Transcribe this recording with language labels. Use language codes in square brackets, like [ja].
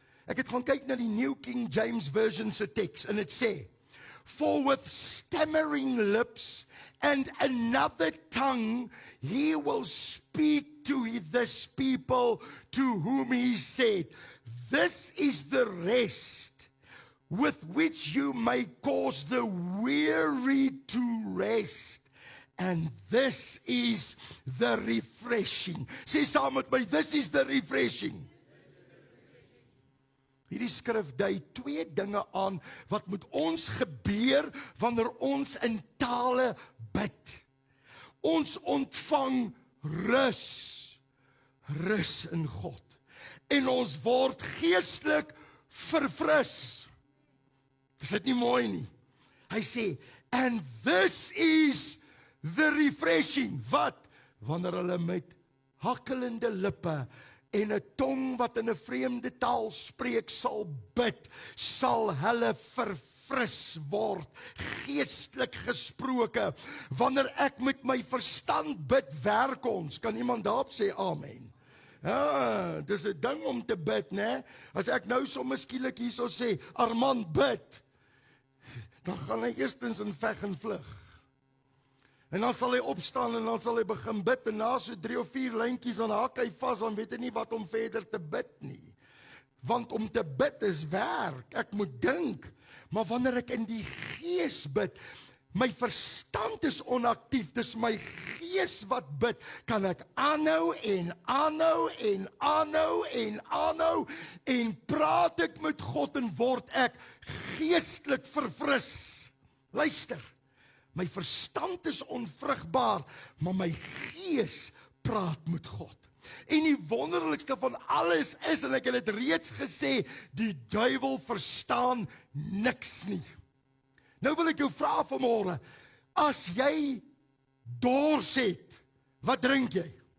[af] Ek het gaan kyk na die New King James Version se teks, en het sê, [en] for with stammering lips and another tongue, he will speak to this people to whom he said, this is the rest with which you may cause the weary to rest. And this is the refreshing. [af] Sê saam met my, [en] this is the refreshing. [af] Hierdie skrif dui 2 dinge aan wat met ons gebeur wanneer ons in tale bid. Ons ontvang rus in God. en ons word geestelik verfris. Is dit nie mooi nie? Hy sê, [en] and this is the refreshing. [af] Wat? Wanneer hulle met hakkelende lippe en 'n tong wat in 'n vreemde taal spreek sal bid, sal hulle verfris word, geestelik gesproke. Wanneer ek met my verstand bid, werk ons. Kan iemand daarop sê amen? Ja, dis 'n ding om te bid, né? As ek nou sommer skielik hierso sê, Armand bid, dan gaan hy eerstens in veg en vlug. En dan sal hy opstaan en dan sal hy begin bid, en na so 3 of 4 lyntjies, dan haak hy vas, dan weet hy nie wat om verder te bid nie. Want om te bid is werk, ek moet dink. Maar wanneer ek in die gees bid, my verstand is onaktief, dis my gees wat bid, kan ek aanhou en aanhou en aanhou en aanhou, en praat ek met God en word ek geestelik verfris. Luister, my verstand is onvrugbaar, maar my gees praat met God. En die wonderlikste van alles is, en ek het dit reeds gesê, die duiwel verstaan niks nie. Nou wil ek jou vra vanmôre, as jy dors het, wat drink jy?